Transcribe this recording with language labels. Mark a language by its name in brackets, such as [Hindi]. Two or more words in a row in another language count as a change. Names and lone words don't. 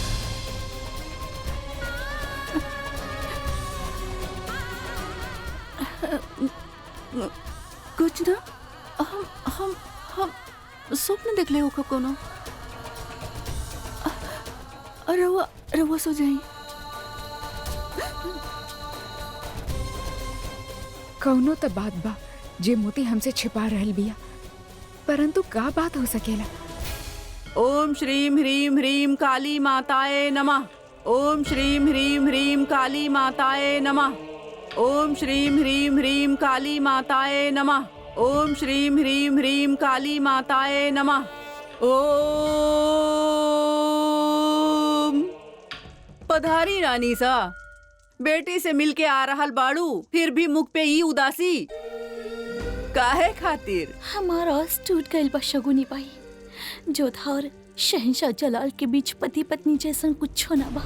[Bhojpuri] कुछ ना, हम स्वप्न देख ले होगा कोनो। रवा रवा सो जाई। कौनो त बात बा जे मोती हमसे छिपा रहल बिया, परंतु का बात हो सकेला? [Sanskrit] ओम श्रीम ह्रीम ह्रीम काली माताए नमः। ओम श्रीम ह्रीम ह्रीम काली माताए नमः। ओम श्रीम ह्रीम ह्रीम काली माताए नमः। ओम श्रीम ह्रीम ह्रीम काली माताए नमः। [Bhojpuri] ओम पधारी रानी सा, बेटी से मिलके आ रहल बाड़ू, फिर भी मुख पे ई उदासी काहे खातिर? हमारा आस टूट गइल बा शगुनी बाई। जोधा और शहंशाह जलाल के बीच पति पत्नी जैसन कुछ ना बा।